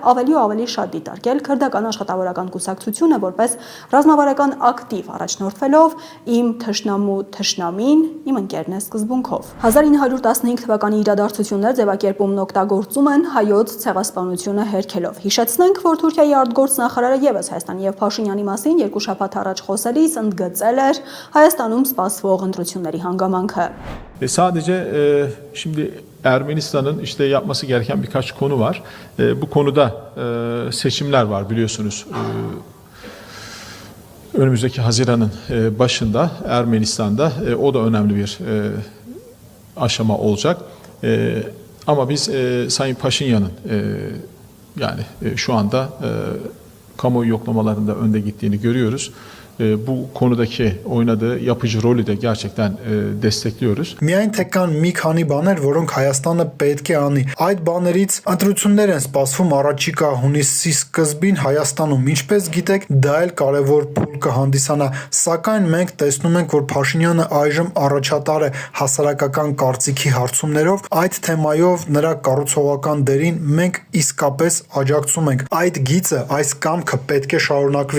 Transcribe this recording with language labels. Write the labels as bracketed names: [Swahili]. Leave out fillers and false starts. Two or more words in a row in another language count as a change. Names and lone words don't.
[Armenian] ավելի ու ավելի շատ դիտարկել քրդական աշխատավորական կուսակցությունը որպես ռազմավարական ակտիվ առաջնորդվելով «Իմ թշնամու թշնամին իմ ընկերն է» սկզբունքով։ 1915 թվականի իրադարձություններ ձևակերպումն օգտագործում են հայոց ցեղասպանությունը հերքելով։ Հիշեցնենք, որ Թուրքիայի արտգործնախարարը ևս Հայաստանի եւ Փաշինյանի մասին երկու շաբաթ առաջ խոսելիս ընդգծել էր Հայաստանում սպասվող ընտրությունների hանգաmanքը. [Turkish] Sadece şimdi Ermenistan'ın işte yapması gereken birkaç konu var. Bu konuda seçimler var biliyorsunuz. Önümüzdeki Haziran'ın başında Ermenistan'da o da önemli bir aşama olacak. Ama biz Sayın Paşinyan'ın yani şu anda kamuoyu yoklamalarında önde gittiğini görüyoruz. Bu konudaki oynadığı yapıcı rolü de gerçekten destekliyoruz. [Armenian] Միայն թե կան մի քանի բաներ, որոնք Հայաստանը պետք է անի։ Այդ բաներից ընտրություններ են սպասվում առաջիկա հունիսի սկզբին Հայաստանում։ Ինչպես գիտեք, դա էլ կարևոր փուլ կհանդիսանա, սակայն մենք տեսնում ենք, որ Փաշինյանը այժմ առաջատար է հասարակական կարծիքի հարցումներով, այդ թեմայով նրա կառուցողական դերին մենք իսկապես աջակցում ենք։ Այդ գիծը, այս կամքը պետք է շարունակվի։